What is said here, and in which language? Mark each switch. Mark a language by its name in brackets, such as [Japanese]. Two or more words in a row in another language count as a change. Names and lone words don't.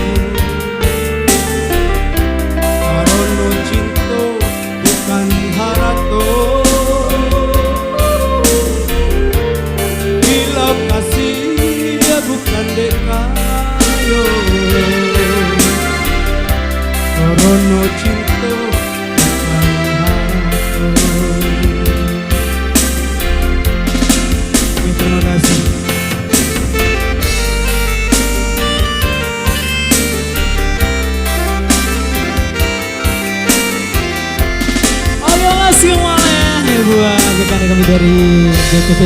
[Minangkabau] karono cinta bukan harato bila kasih bukan dekayo karono cinta. [Indonesian] Terima kasih. Oke, makasih semuanya buat rekan kami dari DKP.